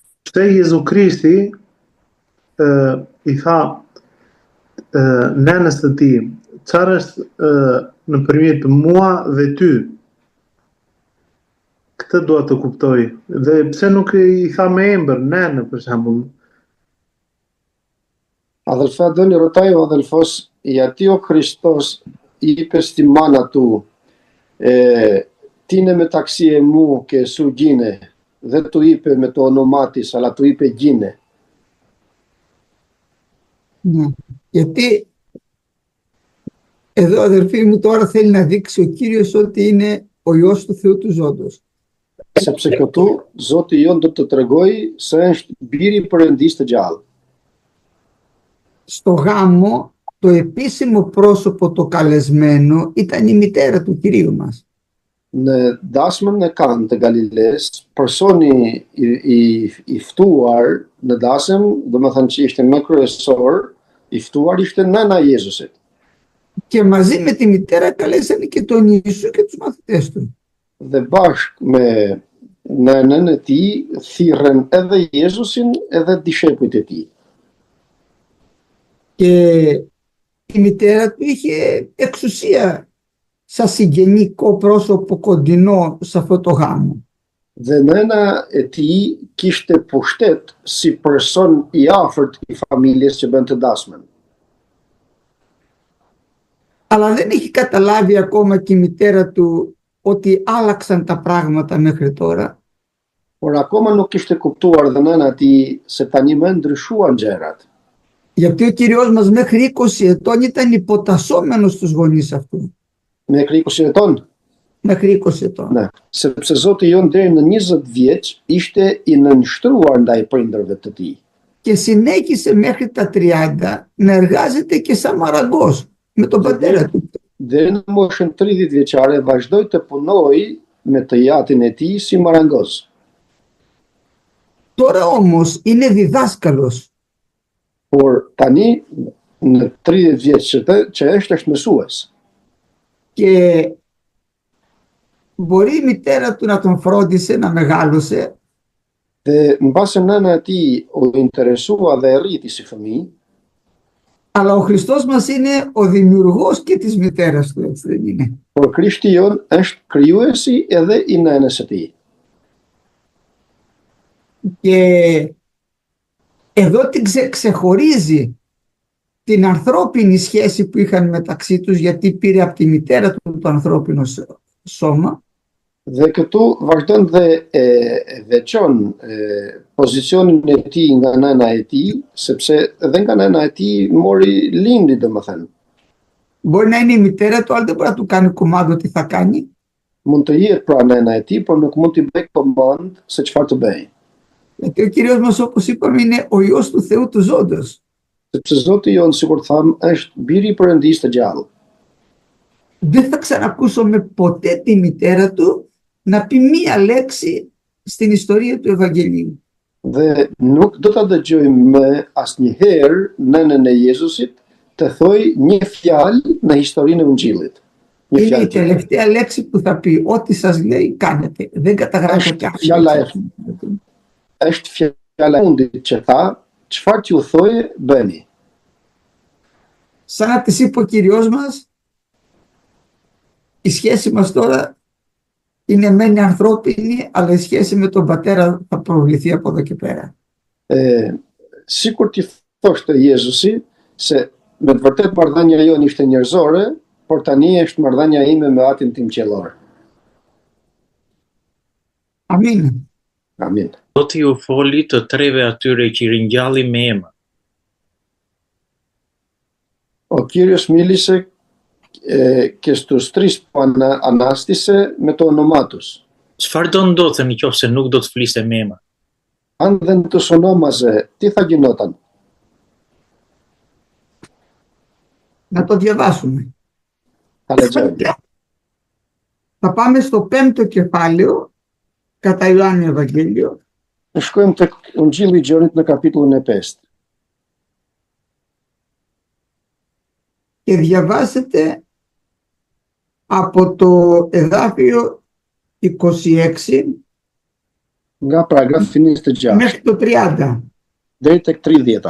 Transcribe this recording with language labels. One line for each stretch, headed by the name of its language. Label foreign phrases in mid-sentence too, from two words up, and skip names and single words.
Albanian: pse Jezu Krishti i tha nenës të tij, çfarë është nëpërmjet mua dhe ty? Këtë dua të kuptoj. Dhe pse nuk i tha me emër, nenë për shembull?
Greek: Αδελφέ, ρωτάει ο αδελφός γιατί ο Χριστός είπε στη μάνα του τι είναι μεταξύ εμού και σου γίνε. Δεν του είπε με το όνομά της, αλλά του είπε γίνε. Ναι. Γιατί εδώ, αδελφοί μου, τώρα θέλει να δείξει ο Κύριος ότι είναι ο Υιός του Θεού του Ζώντος.
Albanian: Sepse këtu Zoti jon do të tregoj se është biri i Perëndisë të gjallë.
Greek: Στο γάμο, το επίσημο πρόσωπο το καλεσμένο ήταν η μητέρα του Κυρίου μας.
Albanian: Në dasmën e Kanë të Galiles, personi i ftuar në dasëm, domethënë që ishte më kryesor, i ftuar ishte nëna e Jezusit.
Greek: Και μαζί με τη μητέρα καλέσανε και τον Ιησού και τους μαθητές του.
Albanian: Dhe bashkë me nënën e tij thirrën edhe Jezusin edhe dishepujt e tij.
Greek: Και η μητέρα του είχε εξουσία σαν συγγενικό πρόσωπο κοντινό σε αυτό το γάμο.
Albanian: Dhe nëna e tij kishte pushtet si person i afërt i familjes që bën të dasmën.
Greek: Αλλά δεν έχει καταλάβει ακόμα και η μητέρα του ότι άλλαξαν τα πράγματα μέχρι τώρα.
Albanian: Por akoma nuk kishte kuptuar dhe nëna e tij se tani më ndryshuan gjërat.
Greek: Γιατί ο Κύριος μας μέχρι 20 ετών ήταν υποτασσόμενος στους γονείς αυτού. Μέχρι 20 ετών? Μέχρι 20 ετών. Ναι,
Albanian: sepse Zoti jon deri në 20 vjeç ishte i nënshtruar ndaj prindërve të tij.
Greek: Και συνέχισε μέχρι τα 30 να εργάζεται και σαν μαραγκός με τον πατέρα του.
Albanian: Deri në moshën 30 vjeçare vazhdoi të punojë me të jatin e tij si marangos.
Greek: Τώρα όμως είναι διδάσκαλος.
Albanian: Por tani në 30 vjeç që është mësues.
Greek: Και μπορεί η μητέρα του να τον φρόντισε, να μεγάλωσε.
Albanian: Dhe mbase nëna e tij u interesua dhe e rriti si fëmijë.
Greek: Αλλά ο Χριστός μας είναι ο δημιουργός και της μητέρας του, έτσι δεν είναι?
Albanian: Por Krishti jon është krijuesi edhe i nënës së tij.
Greek: Και εδώ ξεχωρίζει την ανθρώπινη σχέση που είχαν μεταξύ τους, γιατί πήρε από τη μητέρα του το ανθρώπινο σώμα.
Albanian: Dhe këtu vazhdon dhe veçon pozicionin e tij nga nëna e tij, sepse edhe nga nëna e tij mori lindi, domethënë.
Greek: Μπορεί να είναι η μητέρα του, αλλά δεν μπορεί να του κάνει κουμάντο τι θα κάνει.
Albanian: Mund të jetë pra nëna e tij, por nuk mund t'i bëj komand se çfarë të bëj.
Greek: Γιατί ο Κύριος μας, όπως είπαμε, είναι ο Υιός του Θεού του Ζώντος.
Albanian: Sepse Zoti jon, sikur tham, është biri i Perëndisë të gjallë.
Greek: Δεν θα ξανακούσουμε ποτέ τη μητέρα του να πει μία λέξη στην ιστορία του Ευαγγελίου.
Albanian: Dhe nuk do ta dëgjojmë më asnjëherë nënën e Jezusit të thojë një fjalë në historinë e Ungjillit.
Greek: Είναι η τελευταία λέξη που θα πει. Ό,τι σας λέει κάνετε. Δεν καταγράφεται αυτό.
Albanian: Është fjala e fundit që tha, çfarë t'ju thojë bëni.
Greek: Σαν να της είπε ο Κύριος μας, η σχέση μας τώρα είναι μένει ανθρώπινη, αλλά η σχέση με τον πατέρα θα προβληθεί από εδώ και πέρα.
Albanian: Sikur t'i thoshte Jezusi se me të vërtetë marrëdhënia jonë ishte njerëzore, por tani është marrëdhënia ime me Atin tim qiellor. Amin. Amin. Zoti ju foli të treve atyre që ringjalli me emër.
Greek: Ο Κύριος μίλησε και στους τρεις που ανάστησε με το όνομά τους.
Albanian: Çfarë do ndodhte nëse nuk do të fliste me emër?
Greek: Αν δεν τους ονόμαζε, τι θα γινόταν? Να το διαβάσουμε. Αλετζέλια. Θα πάμε στο 5ο κεφάλαιο κατά Ιωάννη Ευαγγέλιο.
Albanian: Shkojmë tek Ungjilli i Gjonit në kapitullin e 5.
Greek: Και διαβάσετε από το εδάφιο 26
Albanian: nga paragrafi 26
Greek: μέχρι το 30.
Albanian: deri tek 30.